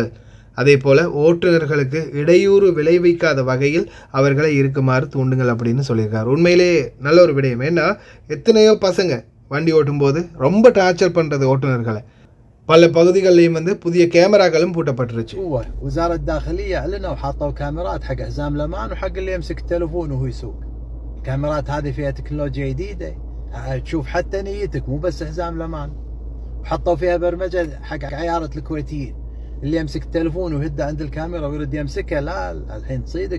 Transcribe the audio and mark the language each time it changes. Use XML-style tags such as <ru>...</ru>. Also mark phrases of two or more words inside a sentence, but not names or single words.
<ta>அதே போல் ஓட்டுநர்களுக்கு இடையூறு விளைவிக்காத வகையில் அவர்களை இருக்குமாறு தூண்டுங்கள் அப்படின்னு சொல்லியிருக்காரு. உண்மையிலே நல்ல ஒரு விடயம். ஏன்னா எத்தனையோ பசங்க வண்டி ஓட்டும்போது ரொம்ப டார்ச்சர் பண்ணுறது ஓட்டுநர்களை. பல பகுதிகளிலும் வந்து புதிய கேமராக்களும் பூட்டப்பட்டுருச்சு.</ta> <ar>وزارة الداخلية أعلنوا وحطوا كاميرات حق حزام الأمان وحق اللي يمسك التلفون وهو يسوق. الكاميرات هذه فيها تكنولوجيا جديدة تشوف حتى نيتك مو بس حزام الأمان. وحطوا فيها برمجة حق عيارة الكويتيين اللي يمسك التلفون ويهده عند الكاميرا ويرد يمسكها لا الحين تصيدك.</ar>